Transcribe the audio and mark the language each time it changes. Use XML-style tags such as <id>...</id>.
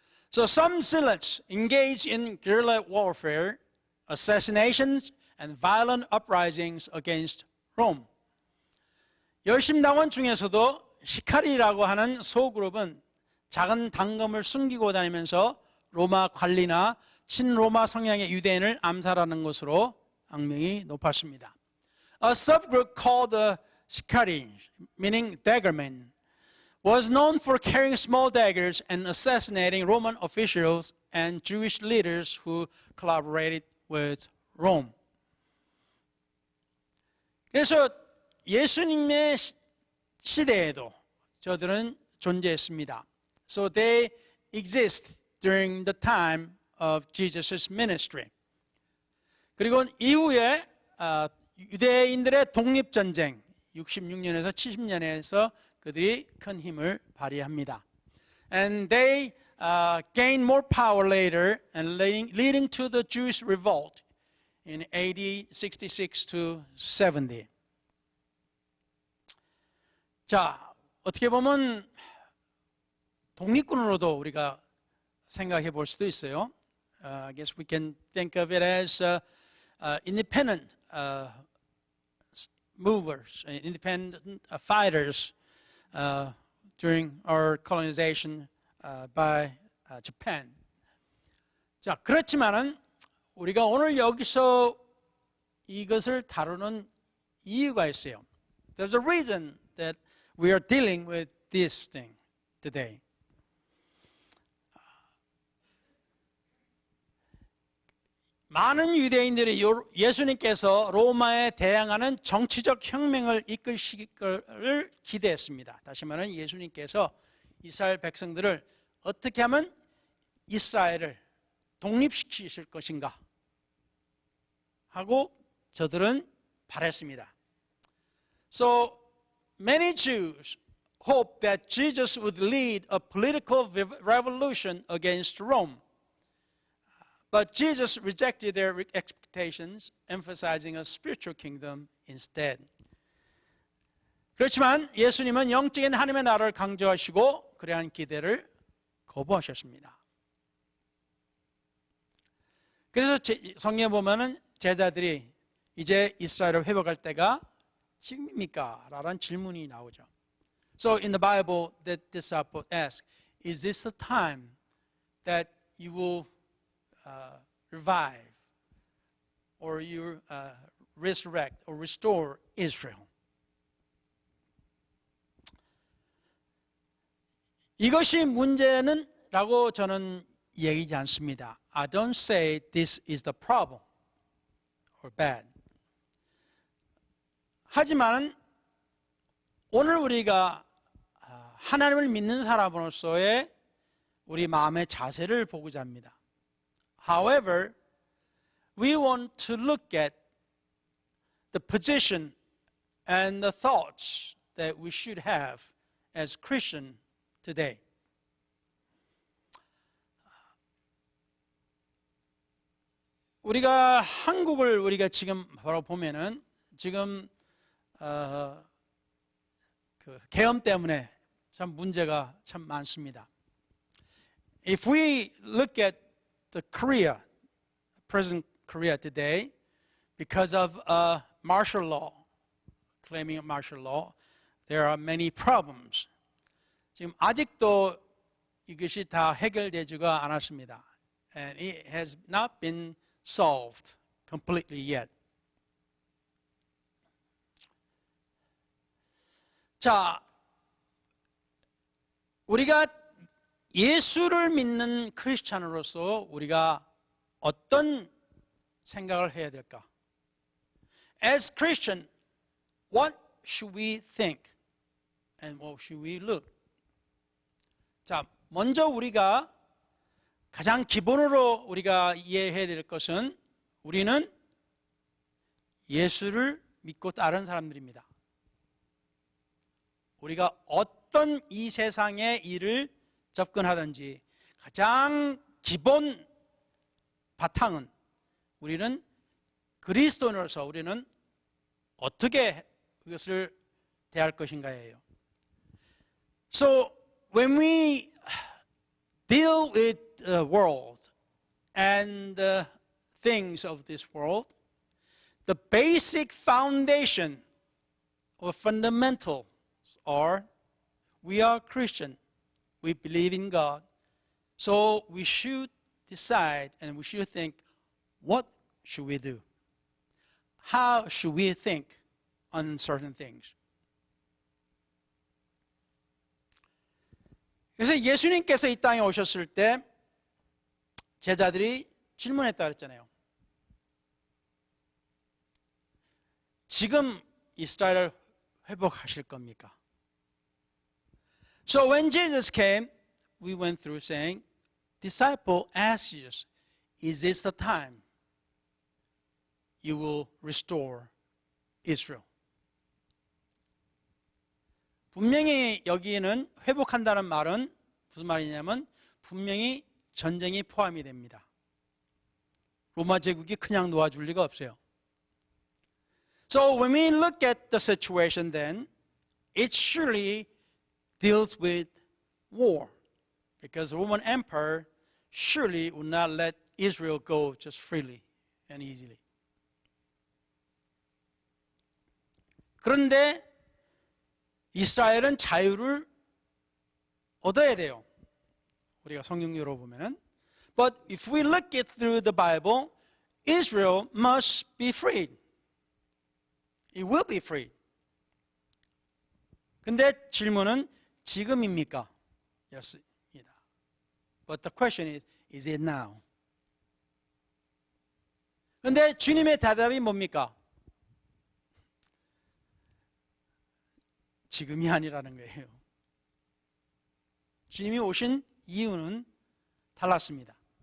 <en>So some zealots engaged in guerrilla warfare, assassinations, and violent uprisings against Rome.</en> <ko>열심당원 중에서도 시카리라고 하는 소그룹은 작은 당금을 숨기고 다니면서 로마 관리나 친로마 성향의 유대인을 암살하는 것으로 악명이 높았습니다.</ko> <en>A subgroup called the Shikari, meaning daggermen, was known for carrying small daggers and assassinating Roman officials and Jewish leaders who collaborated with Rome.</en> <ko>그래서 예수님의 시대에도 저들은 존재했습니다.</ko> <en>So they exist during the time of Jesus' ministry.</en> <ko>그리고 이후에 유대인들의 독립전쟁 66년에서 70년에서 그들이 큰 힘을 발휘합니다.</ko> <en>And they gained more power later, and leading to the Jewish revolt in AD 66 to 70.</en> <ko>자, 어떻게 보면 독립군으로도 우리가 생각해 볼 수도 있어요.</ko> <en>I guess we can think of it as independent movers, independent fighters during our colonization by Japan.</en> <ko>자, 그렇지만은 우리가 오늘 여기서 이것을 다루는 이유가 있어요.</ko> <en>There's a reason that we are dealing with this thing today.</en> <ko>많은 유대인들이 예수님께서 로마에 대항하는 정치적 혁명을 이끌실 것을 기대했습니다. 다시 말하면 예수님께서 이스라엘 백성들을 어떻게 하면 이스라엘을 독립시키실 것인가 하고 저들은 바랬습니다.</ko> <en>So many Jews hoped that Jesus would lead a political revolution against Rome. But Jesus rejected their expectations, emphasizing a spiritual kingdom instead.</en> <ko>그렇지만 예수님은 영적인 하나님의 나라를 강조하시고 그러한 기대를 거부하셨습니다. 그래서 성경에 보면은 제자들이 이제 이스라엘을 회복할 때가 지금입니까? 라는 질문이 나오죠.</ko> <en>So in the Bible, the disciples ask, is this the time that you will revive or you resurrect or restore Israel.</en> <ko>이것이 문제는 라고 저는 얘기하지 않습니다.</ko> <en>I don't say this is the problem or bad.</en> <ko>하지만 오늘 우리가 하나님을 믿는 사람으로서의 우리 마음의 자세를 보고자 합니다.</ko> <en>However, we want to look at the position and the thoughts that we should have as Christian today.</en> <ko>우리가 한국을 우리가 지금 바로 보면은 지금 그 계엄 때문에 참 문제가 참 많습니다.</ko> <en>If we look at the Korea, present Korea today, because of martial law, claiming martial law, there are many problems.</en> <ko>지금 아직도 이것이 다 해결되지가 않았습니다.</ko> <en>And it has not been solved completely yet.</en> <ko>자, 우리가 예수를 믿는 크리스찬으로서 우리가 어떤 생각을 해야 될까?</ko> <en>As Christian, what should we think and what should we look?</en> <ko>자, 먼저 우리가 가장 기본으로 우리가 이해해야 될 것은 우리는 예수를 믿고 따르는 사람들입니다. 우리가 어떤 이 세상의 일을 접근하든지 가장 기본 바탕은 우리는 그리스도인으로서 우리는 어떻게 그것을 대할 것인가예요.</ko> <en>So when we deal with the world and the things of this world, the basic foundation or fundamentals are we are Christian. We believe in God. So we should decide and we should think, what should we do? How should we think on certain things?</en> <ko>그래서 예수님께서 이 땅에 오셨을 때 제자들이 질문했다 그랬잖아요. 지금 이스라엘을 회복하실 겁니까?</ko> <en>So when Jesus came, we went through saying, disciple asked Jesus, is this the time you will restore Israel?</en> <ko>분명히 여기에는 회복한다는 말은 무슨 말이냐면 분명히 전쟁이 포함이 됩니다. 로마 제국이 그냥 놓아줄 리가 없어요.</ko> <en>So when we look at the situation then, it surely deals with war. Because the Roman Empire surely would not let Israel go just freely and easily.</en> <ko>그런데 이스라엘은 자유를 얻어야 돼요. 우리가 성경 열어보면은.</ko> <en>But if we look it through the Bible, Israel must be freed. It will be freed.</en> <ko>근데 질문은 지금입니까? 였습니다.</ko> <en>But the question is it now?</en> <ko>근데 주님의 대답이 뭡니까? 지금이 아니라는 거예요. 주님이 오신 이유는 달랐습니다.</ko>